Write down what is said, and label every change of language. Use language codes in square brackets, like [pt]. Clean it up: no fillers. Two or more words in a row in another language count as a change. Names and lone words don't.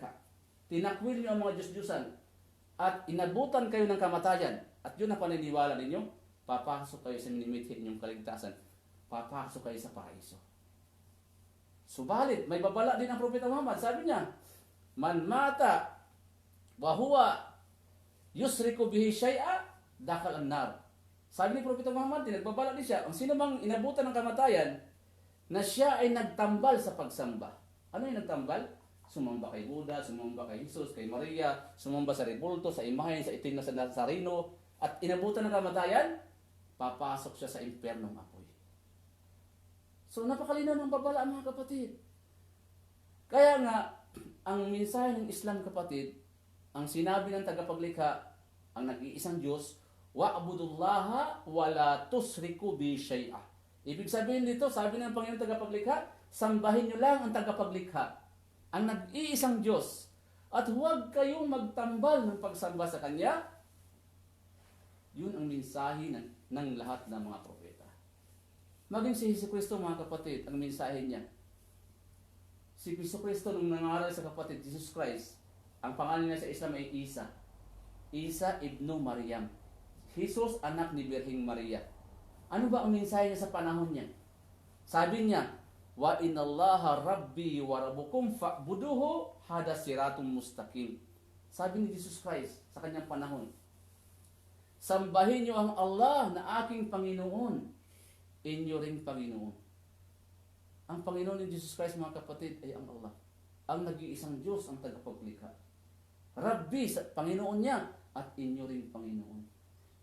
[tl] Tinakwil nyo ang mga Diyos-Diyosan. At inabutan kayo ng kamatayan. At yun ang paniniwala ninyo, papasok kayo sa minimithi ninyong kaligtasan. Papasok kayo sa paraiso. Subalit, may babala din ang Propeta Muhammad. Sabi niya, [ar] من مات وهو يشرك به شيئا دخل النار. [tl] Sabi ni Propeta Muhammad, nagbabala din siya, ang sino mang inabutan ng kamatayan na siya ay nagtambal sa pagsamba. Ano yung nagtambal? Sumamba kay Buddha, sumamba kay Jesus, kay Maria, sumamba sa rebulto, sa imahen, sa itim na sa Nazareno, at inabutan ng kamatayan, papasok siya sa impyernong apoy. So napakalinaw ng babala, mga kapatid. Kaya nga, ang mensahe ng Islam, kapatid, ang sinabi ng tagapaglikha, ang nag-iisang Diyos, [ar] واعبدوا الله ولا تشركوا به شيئا. [tl] Ibig sabihin dito, sabi ng Panginoon tagapaglikha, sambahin niyo lang ang tagapaglikha, ang nag-iisang Diyos, at huwag kayong magtambal ng pagsamba sa Kanya. Yun ang mensahe ng lahat ng mga propeta. Maging si Jesucristo, mga kapatid, ang mensahe niya. Si Jesucristo nung nangaral sa kapatid, Jesus Christ, ang pangalan niya sa Islam ay Isa. Isa ibnu Maryam. Jesus, anak ni Birhing Maria. Ano ba ang mensahe niya sa panahon niya? Sabi niya, [ar] وإن الله ربي وربكم فاعبدوه هذا صراط مستقيم. [tl] Sabi ni Jesus Christ sa kanyang panahon, sambahin niyo ang Allah na aking Panginoon, inyo ring Panginoon. Ang Panginoon ni Jesus Christ, mga kapatid, ay ang Allah. Ang nag-iisang Diyos, ang tagapaglikha. Rabbi, Panginoon niya, at inyo rin Panginoon.